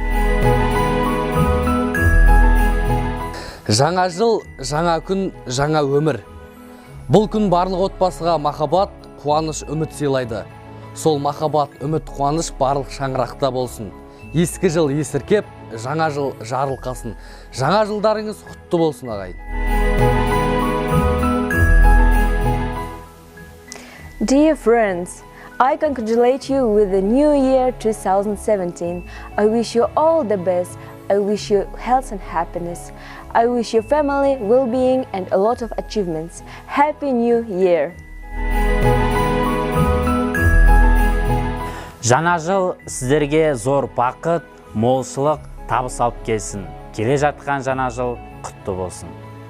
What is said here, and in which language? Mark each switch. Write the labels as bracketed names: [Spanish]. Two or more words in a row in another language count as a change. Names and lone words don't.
[Kazakh] Жаңа жыл, жаңа күн, жаңа өмір. Бұл күн барлық отбасыға махаббат, қуаныш, үміт сыйлайды. Сол махаббат, үміт, қуаныш барлық шаңырақта болсын. Ескі жыл есіркеп, жаңа жыл жарылқасын. Жаңа жылдарыңыз құтты болсын, ағайын. [English] Dear friends, I congratulate you with the new year 2017. I wish you all the best. I wish you health and happiness. I wish your family well-being and a lot of achievements. Happy New Year! [Kazakh] Жаңа жыл сіздерге зор бақыт, молшылық, табыс алып келсін. Келе жатқан жаңа жыл құтты болсын.